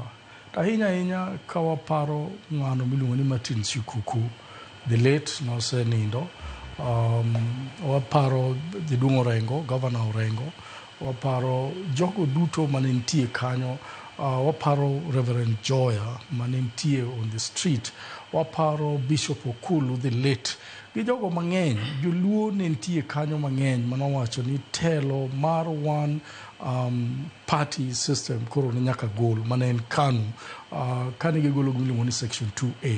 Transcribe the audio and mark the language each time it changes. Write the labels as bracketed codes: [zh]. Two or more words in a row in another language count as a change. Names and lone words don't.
[luo] Ahinya ka waparo ng'ano miluongo ni Martin Shikuku, [en] the late [luo] nosenindo. Waparo Jaduong' Orengo, Governor Orengo. Waparo jogo duto mane nitie kanyo. Waparo Reverend Joya mane nitie [en] on the street. [luo] Waparo Bishop Okulu, [en] the late. [luo] Gi jogo mang'eny, joluo ne nitie kanyo mang'eny manowacho ni telo mar [en] one party system [luo] koro ne nyaka gol, mane en KANU, kane gigolo gimiluongo ni section 2A.